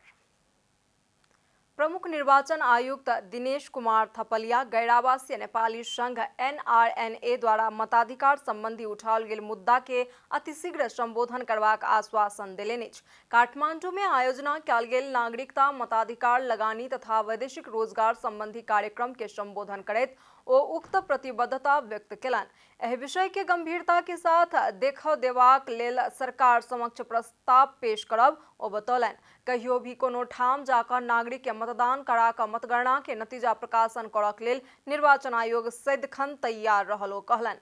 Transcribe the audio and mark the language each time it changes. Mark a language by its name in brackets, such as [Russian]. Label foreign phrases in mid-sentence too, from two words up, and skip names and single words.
[Maithili] प्रमुख निर्वाचन आयुक्त दिनेश कुमार थपलिया गैर आवासीय नेपाली संघ एनआरएनए द्वारा मताधिकार संबंधी उठाओल गेल मुद्दा के अतिशीघ्र संबोधन करबाक आश्वासन देलनि अछि। काठमांडू में आयोजना कयल गेल नागरिकता मताधिकार लगानी तथा वैदेशिक रोजगार संबंधी कार्यक्रम के संबोधन करैत ओ उक्त प्रतिबद्धता व्यक्त केलनि। एहि विषय के गंभीरता के साथ देखा देबाक लेल सरकार समक्ष प्रस्ताव पेश करब ओ बतौलनि। कहियो भी कोनो ठाम जाकर नागरिक के मतदान करा क मतगणना के नतीजा प्रकाशन करक लेल निर्वाचन आयोग सदिखन तैयार रहल ओ कहलनि।